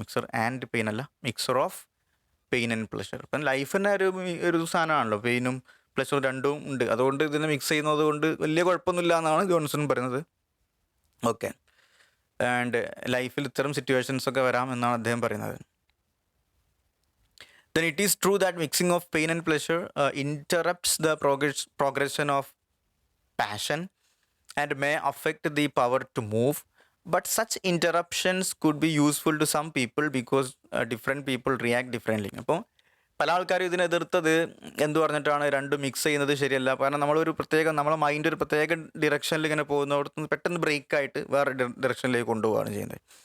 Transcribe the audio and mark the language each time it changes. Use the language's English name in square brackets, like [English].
[English] mixer and pain [Malayalam] അല്ല, [English] Mixer of pain and pleasure. [Malayalam] ഇപ്പം ലൈഫിൻ്റെ ഒരു സാധനമാണല്ലോ, പെയിനും പ്ലെഷറും രണ്ടും ഉണ്ട്. അതുകൊണ്ട് ഇതിനെ മിക്സ് ചെയ്യുന്നത് കൊണ്ട് വലിയ കുഴപ്പമൊന്നുമില്ല എന്നാണ് ജോൺസൺ പറയുന്നത്. ഓക്കെ, ആൻഡ് ലൈഫിൽ ഇത്തരം സിറ്റുവേഷൻസ് ഒക്കെ വരാം എന്നാണ് അദ്ദേഹം പറയുന്നത്. [English] Then it is true that mixing of pain and pleasure interrupts the progression of passion and may affect the power to move. But such interruptions could be useful to some people because different people react differently. [Malayalam] അപ്പോൾ പല ആൾക്കാരും ഇതിനെതിർത്തത് എന്ത് പറഞ്ഞിട്ടാണ്, രണ്ടും mix ചെയ്യുന്നത് ശരിയല്ല. കാരണം നമ്മളെ മൈൻഡ് ഒരു പ്രത്യേക ഡിറക്ഷനിൽ ഇങ്ങനെ പോകുന്നിടത്ത് പെട്ടെന്ന് ബ്രേക്കായിട്ട് വേറെ ഡിറക്ഷനിലേക്ക് കൊണ്ടുപോവുകയാണ് ചെയ്യുന്നത്.